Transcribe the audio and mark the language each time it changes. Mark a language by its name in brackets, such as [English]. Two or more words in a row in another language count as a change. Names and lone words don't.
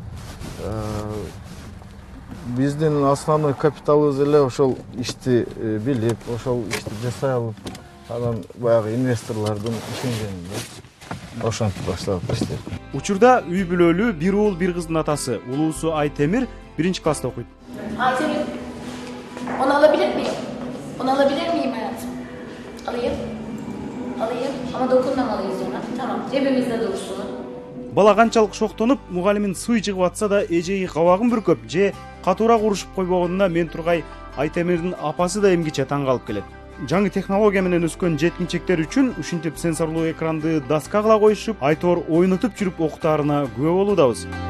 [Kyrgyz] Биздин основной капиталыбыз эле ошол ишти билип, ошол ишти жасай алып, анан баягы инвесторлордун ишенгенинде ошентип баштадык ишти. Учурда үй бүлөлүү бир уул бир кыздын атасы. Улуусу Айтемир 1-класста окуйт. Айтемир, [Turkish] onu alabilir miyim? Onu alabilir miyim hayatım? Alayım. Alayım. Ama dokunmamalıyız ona. Tamam. Cebimizde dursun. [Kyrgyz] Бала канчалык шоктонуп, мугалимин сый чыгып атса да эжеги кабагын бүркөп же катуураак урушуп койбогонуна мен Тургай Айтемирдин апасы да эмгиче таң калып келет. Жаңы технология менен өскөн жеткинчектер үчүн ушинтип сенсорлуу экранды доска кыла коюшуп, айтор ойнотуп жүрүп окутаарына күбө болуудабыз.